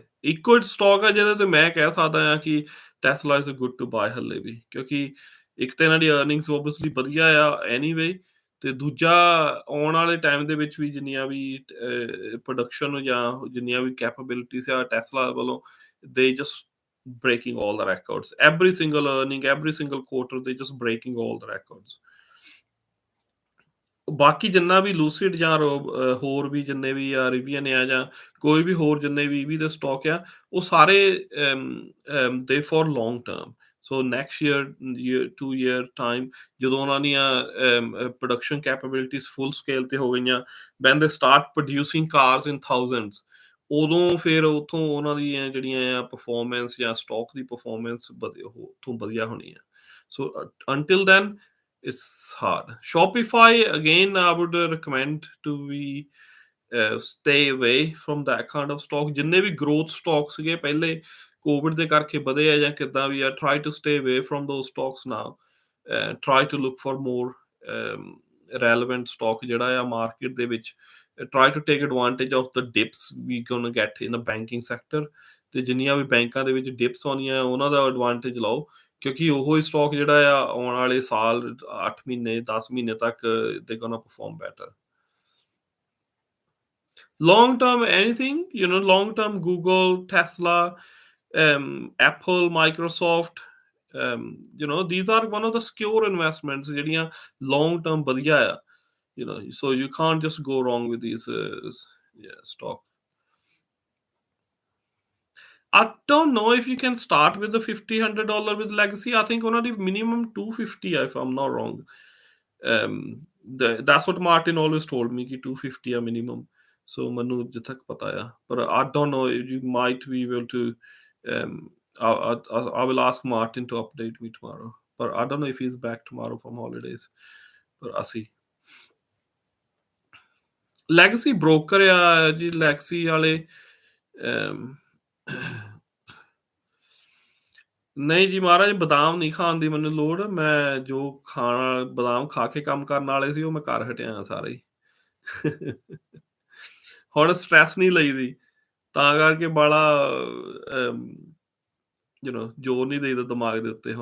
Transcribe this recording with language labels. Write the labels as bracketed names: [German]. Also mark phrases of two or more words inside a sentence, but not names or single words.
[Punjabi] ਇੱਕੋ ਸਟਾਕ ਆ ਜਿਹਦੇ ਤੇ ਮੈਂ ਕਹਿ ਸਕਦਾ ਹਾਂ ਕਿ [English] Tesla is a good to buy [Punjabi] ਹੱਲੇ ਵੀ, ਕਿਉਂਕਿ ਇੱਕ ਤਾਂ ਇਹਨਾਂ ਦੀ [English] earnings obviously [Punjabi] ਵਧੀਆ ਆ ਐਨੀਵੇ, ਤੇ ਦੂਜਾ ਆਉਣ ਵਾਲੇ ਟਾਈਮ ਦੇ ਵਿੱਚ ਵੀ ਜਿੰਨੀਆਂ ਵੀ ਪ੍ਰੋਡਕਸ਼ਨ ਜਾਂ ਜਿੰਨੀਆਂ ਵੀ ਕੈਪੇਬਿਲਿਟੀਜ਼ ਆ ਟੈਸਲਾ ਵੱਲੋਂ, [English] they just breaking all the records. Every single earning, every single quarter, they just breaking all the records. [Punjabi] ਬਾਕੀ ਜਿੰਨਾ ਵੀ ਲੂਸਿਡ ਜਾਂ ਹੋਰ ਵੀ ਜਿੰਨੇ ਵੀ ਆ ਰਿਵੀਅਨ ਆ, ਜਾਂ ਕੋਈ ਵੀ ਹੋਰ ਜਿੰਨੇ ਵੀ EV ਦੇ ਸਟਾਕ ਆ, ਉਹ ਸਾਰੇ ਦੇ [English] for long term. So next year 2 year time, [Punjabi] ਜਦੋਂ ਉਹਨਾਂ ਦੀਆਂ [English] production capabilities full scale [Punjabi] ਤੇ ਹੋ ਗਈਆਂ, [English] when they start producing cars in thousands, [Punjabi] ਉਦੋਂ ਫਿਰ ਉੱਥੋਂ ਉਹਨਾਂ ਦੀਆਂ ਜਿਹੜੀਆਂ ਆ ਪਰਫਾਰਮੈਂਸ ਜਾਂ ਸਟਾਕ ਦੀ ਪਰਫਾਰਮੈਂਸ ਉੱਥੋਂ ਵਧੀਆ ਹੋਣੀ ਆ। [English] So until then it's hard. Shopify, again, I would recommend to be stay away from that kind of stock. [Punjabi] ਜਿੰਨੇ ਵੀ [English] growth stocks [Punjabi] ਸੀਗੇ ਪਹਿਲੇ ਕੋਵਿਡ ਦੇ ਕਰਕੇ ਵਧੇ ਆ ਜਾਂ ਕਿੱਦਾਂ ਵੀ ਆ, [English] try to stay away from those stocks now. Try to look for more relevant stock [Punjabi] ਜਿਹੜਾ ਆ ਮਾਰਕੀਟ ਦੇ ਵਿੱਚ। [English] Try to take advantage of the dips we gonna get in the banking sector. [Punjabi] ਤੇ ਜਿੰਨੀਆਂ ਵੀ ਬੈਂਕਾਂ ਦੇ ਵਿੱਚ ਡਿਪਸ ਆਉਣੀਆਂ ਉਹਨਾਂ ਦਾ ਐਡਵਾਂਟੇਜ ਲਓ, ਕਿਉਂਕਿ ਉਹੋ ਹੀ ਸਟਾਕ ਜਿਹੜਾ ਆ ਆਉਣ ਵਾਲੇ ਸਾਲ 8 ਮਹੀਨੇ 10 ਮਹੀਨੇ ਤੱਕ [English] they gonna perform better. Long term, anything, long term, Google, Tesla, Apple, Microsoft, these are one of the secure investments [Punjabi] ਜਿਹੜੀਆਂ long term ਵਧੀਆ ਆ, [English] so you can't just go wrong with these stock. I don't know if you can start with the $50-$100 with Legacy. I think [Punjabi] ਉਹਨਾਂ ਦੀ [English] minimum 250 if I'm not wrong. That's what Martin always told me [Punjabi] ਕਿ 250 ਆ [English] minimum. So [Punjabi] ਮੈਨੂੰ ਜਿੱਥੇ ਤੱਕ ਪਤਾ ਆ, ਪਰ [English] I don't know if you might be able to. I will ask Martin to update me tomorrow. But I don't know if he's back tomorrow from holidays. But I'll see. [Punjabi] Legacy broker ਆ ਜੀ, Legacy ਵਾਲੇ ਨਹੀਂ ਜੀ ਮਹਾਰਾਜ, ਬਦਾਮ ਨਹੀਂ ਖਾਣ ਦੀ ਮੈਨੂੰ ਲੋੜ। ਮੈਂ ਜੋ ਖਾਣਾ ਬਦਾਮ ਖਾ ਕੇ ਕੰਮ ਕਰਨ ਵਾਲੇ ਸੀ ਉਹ ਮੈਂ ਕਰ ਹਟਿਆ ਸਾਰੇ ਹੀ। ਹੁਣ ਸਟ੍ਰੈਸ ਨਹੀਂ ਲਈਦੀ, ਤਾਂ ਕਰਕੇ ਬਾਲਾ ਜ਼ੋਰ ਨਹੀਂ ਦੇਈਦਾ ਦਿਮਾਗ ਦੇ ਉੱਤੇ।